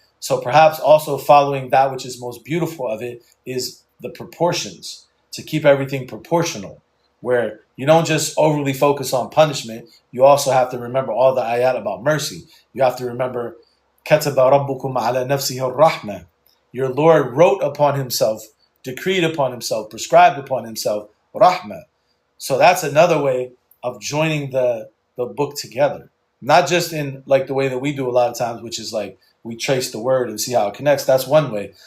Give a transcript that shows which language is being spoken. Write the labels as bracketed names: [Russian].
[English] So perhaps also following that which is most beautiful of it is the proportions, to keep everything proportional, where you don't just overly focus on punishment, you also have to remember all the ayat about mercy. You have to remember, [Arabic] كَتَبَ رَبُّكُمْ عَلَى نَفْسِهِ الرَّحْمَةِ. [English] Your Lord wrote upon himself, decreed upon himself, prescribed upon himself, rahmah. So that's another way of joining the book together. Not just in like the way that we do a lot of times, which is like we trace the word and see how it connects. That's one way.